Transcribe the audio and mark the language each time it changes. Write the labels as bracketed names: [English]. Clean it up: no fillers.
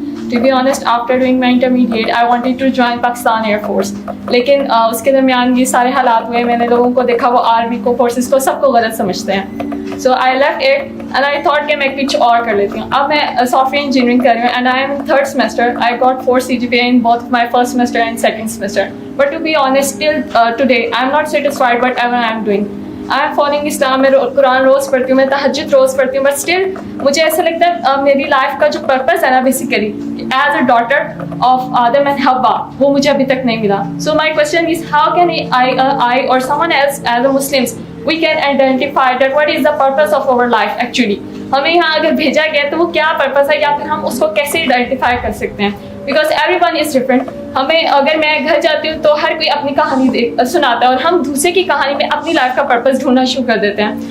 [English] To be honest, after doing my intermediate, I wanted to join Pakistan Air Force. [Urdu] لیکن اس کے درمیان یہ سارے حالات ہوئے, میں نے لوگوں کو دیکھا وہ آرمی کو, فورسز کو, سب کو غلط سمجھتے ہیں. [English] So I left it and I thought [Urdu] کہ میں کچھ اور کر لیتی ہوں. اب میں سافٹ ویئر انجینئرنگ کر رہی ہوں [English] and I am in third semester. I got 4 CGPA in both my first semester and second semester. But to be honest, till today, I am not satisfied whatever I am doing. I am following Islam, [Urdu] میں قرآن روز پڑھتی ہوں, میں تہجد روز پڑھتی ہوں, but still مجھے ایسا لگتا ہے میری لائف کا جو پرپز ہے نا basically [English] as a daughter of Adam and Hawa, [Urdu] وہ مجھے ابھی تک نہیں ملا. [English] So my question is how can I or someone else as a Muslims we can identify that what is the purpose of our life actually. [Urdu] ہمیں یہاں اگر بھیجا گیا تو وہ کیا پرپز ہے, یا پھر ہم اس کو کیسے آئیڈینٹیفائی کر سکتے ہیں, [English] Because everyone is different. [Urdu] ہمیں اگر میں گھر جاتی ہوں تو ہر کوئی اپنی کہانی سناتا ہے, اور ہم دوسرے کی کہانی میں اپنی لائف کا پرپز ڈھونڈنا شروع کر دیتے ہیں.